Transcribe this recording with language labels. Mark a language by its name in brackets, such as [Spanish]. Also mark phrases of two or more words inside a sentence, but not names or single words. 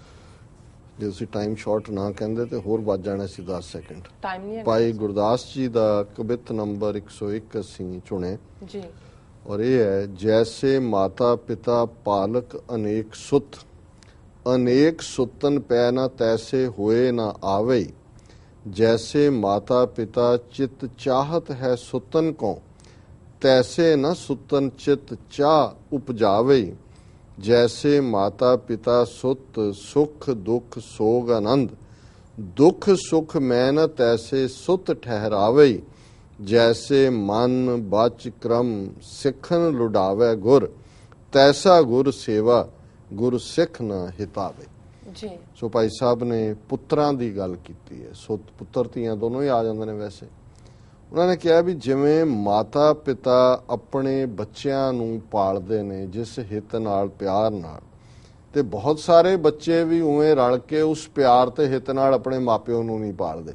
[Punjabi] ਜੇ ਤੁਸੀਂ [English] time short [Punjabi] ਨਾ ਕਹਿੰਦੇ ਤੇ ਹੋਰ ਵੱਜ ਜਾਣਾ ਸੀ 10 ਸੈਕਿੰਡ। ਟਾਈਮ ਨਹੀਂ ਹੈ ਭਾਈ ਗੁਰਦਾਸ ਜੀ ਦਾ ਕਵਿਤ ਨੰਬਰ 101 ਅਸੀਂ ਚੁਣੇ ਜੀ, ਔਰ ਇਹ ਹੈ, ਜੈਸੇ ਮਾਤਾ ਪਿਤਾ ਪਾਲਕ ਅਨੇਕ ਸੁਤ, ਅਨੇਕ ਸੁਤਨ ਪੈ ਨਾ ਤੈਸੇ ਹੋਏ ਨਾ ਆਵੇ। ਜੈਸੇ ਮਾਤਾ ਪਿਤਾ ਚਿਤ ਚਾਹਤ ਹੈ ਸੁਤਨ ਕੋ, ਤੈਸੇ ਨ ਸੁਤਨ ਚਿਤ ਚਾਹ ਉਪਜਾਵੇ। ਜੈਸੇ ਮਾਤਾ ਪਿਤਾ ਸੁਤ ਸੁਖ ਦੁਖ ਸੋਗ ਆਨੰਦ, ਦੁਖ ਸੁਖ ਮੈਂ ਨ ਤੈਸੇ ਸੁਤ ਠਹਰਾਵੇ। ਜੈਸੇ ਮਨ ਬਚ ਕ੍ਰਮ ਸਿਖਨ ਲੁਡਾਵੇ ਗੁਰ, ਤੈਸਾ ਗੁਰ ਸੇਵਾ ਗੁਰ ਸਿਖ ਨ ਹਿਤਾਵੇ। ਜੀ ਸੋ ਭਾਈ ਸਾਹਿਬ ਨੇ ਪੁੱਤਰਾਂ ਦੀ ਗੱਲ ਕੀਤੀ ਹੈ। ਸੋ ਪੁੱਤਰ ਧੀਆਂ ਦੋਨੋਂ ਹੀ ਆ ਜਾਂਦੇ ਨੇ। ਵੈਸੇ ਉਹਨਾਂ ਨੇ ਕਿਹਾ ਵੀ ਜਿਵੇਂ ਮਾਤਾ ਪਿਤਾ ਆਪਣੇ ਬੱਚਿਆਂ ਨੂੰ ਪਾਲਦੇ ਨੇ ਜਿਸ ਹਿੱਤ ਨਾਲ, ਪਿਆਰ ਨਾਲ, ਤੇ ਬਹੁਤ ਸਾਰੇ ਬੱਚੇ ਵੀ ਉਵੇਂ ਰਲ ਕੇ ਉਸ ਪਿਆਰ ਤੇ ਹਿੱਤ ਨਾਲ ਆਪਣੇ ਮਾਪਿਓ ਨੂੰ ਨਹੀਂ ਪਾਲਦੇ।